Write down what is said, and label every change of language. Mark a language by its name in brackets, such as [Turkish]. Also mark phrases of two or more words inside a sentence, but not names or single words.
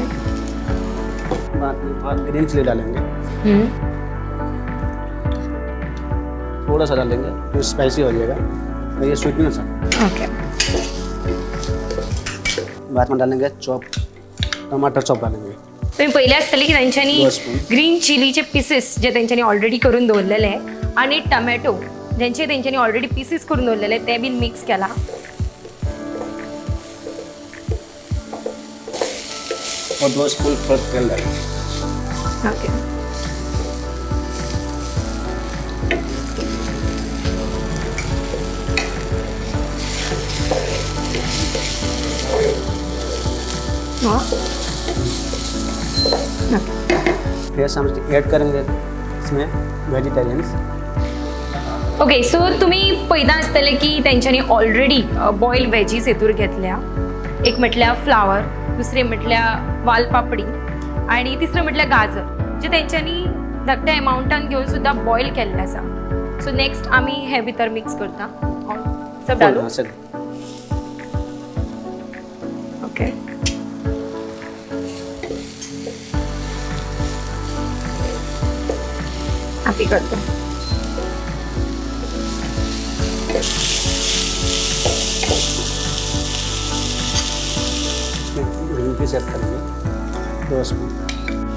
[Hindi] बाद में थोड़ा [English] green chilli [Hindi] डालेंगे. थोड़ा सा डालेंगे तो स्पाइसी हो जाएगा. और ये स्वीटनेस है. ओके. बाद में डालेंगे चॉप टमाटर चॉप डालेंगे. [Konkani] तुम्ही पहिले आसतले की तेंच्यांनी 2 स्पून. [English] green chilliche pieces [Konkani] जे तेंच्यांनी ऑलरेडी करून दवरलेले आणि टमॅटो ज्यांचे तेंच्यांनी [English] already pieces [Konkani] करून दवरलेले ते बीन मिक्स केला. [Hindi] और 2 स्पून थोड़ा तेल डालेंगे. ओके. फिर हम ऐड करेंगे इसमें वेजिटेरियन्स. ओके. [Konkani] सो तुम्ही पळयता आसतले की तेंच्यांनी [English] already boil veggies [Konkani] हेतूर घेतल्या. एक म्हटल्यार फ्लावर, दुसरे म्हटल्यार वालपापडी आणि तिसरे म्हटल्यार गाजर जे तेंच्यांनी धाकट्या अमाउंटान घेवन सुद्धा बॉयल केल्ले आसा. [English] so next [Konkani] आमी हे भितर मिक्स करता. [Hindi] सब डालू. ओके. आप ही करते हैं. [English] green peas add [Hindi] करेंगे 2 स्पून.